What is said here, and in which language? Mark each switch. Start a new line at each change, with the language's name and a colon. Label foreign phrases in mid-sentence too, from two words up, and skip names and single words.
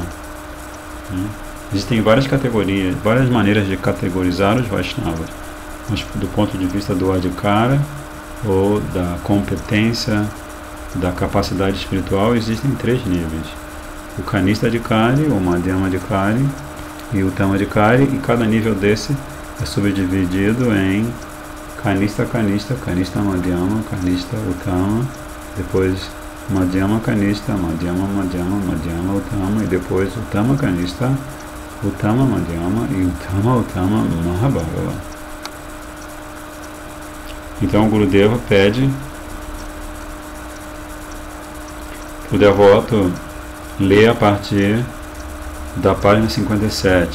Portuguese: Existem várias categorias, várias maneiras de categorizar os Vaishnavas, mas do ponto de vista do Adhikara, ou da competência, da capacidade espiritual, existem 3 níveis: o
Sanskrit: Kanista Adhikari,
Portuguese: o
Sanskrit: Madhyama Adhikari
Portuguese: e o
Sanskrit: Uttama Adhikari,
Portuguese: e cada nível desse é subdividido em
Sanskrit: Kanista, Kanista, Kanista Madhyama, Kanista Uttama,
Portuguese: depois
Sanskrit: Madhyama Kanista, Madhyama Madhyama, Madhyama Uttama,
Portuguese: e depois
Sanskrit: Uttama Kanista, Uttama Madhyama
Portuguese: e
Sanskrit: Uttama Uttama Mahabhagava.
Portuguese: Então o Gurudeva pede para o devoto ler a partir da página 57.